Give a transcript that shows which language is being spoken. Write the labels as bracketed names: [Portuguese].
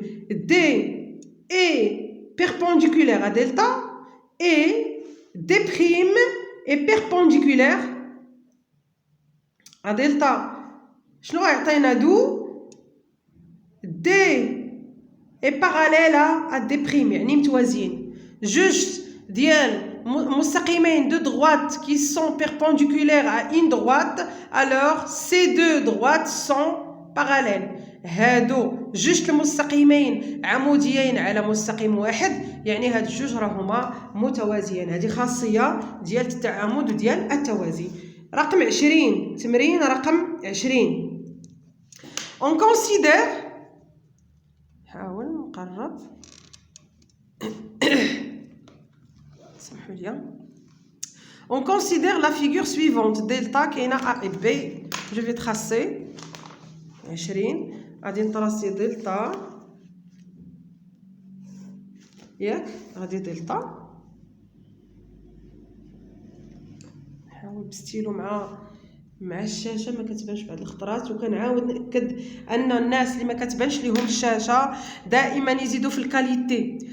[French] D est perpendiculaire à delta et D' est perpendiculaire à delta. [Arabic] شنو يعطينا دو [French] D est parallèle à D', [Arabic] يعني متوازيين. جوج ديال مستقيمين [French] de droite qui sont perpendiculaires à une droite, alors ces deux droites sont parallèles. [Arabic] هادو جوج المستقيمين عموديين على مستقيم واحد، يعني هاد الجوج راهما متوازيين. هذه خاصية ديال التعامد وديال التوازي. رقم 20، تمرين رقم 20. [French] On considère، [Arabic] حاول نقرب سمحوا لي. [French] On considère la figure suivante. Delta كاينه A et B. Je vais tracer 20. [Arabic] غادي نطراسي دلتا، ياك غادي دلتا. نحاول بستيلو مع الشاشه ما كتبانش بعض الخطرات، وكنعاود ناكد ان الناس اللي ما كتبانش ليهم الشاشه دائما يزيدوا في الكاليتي.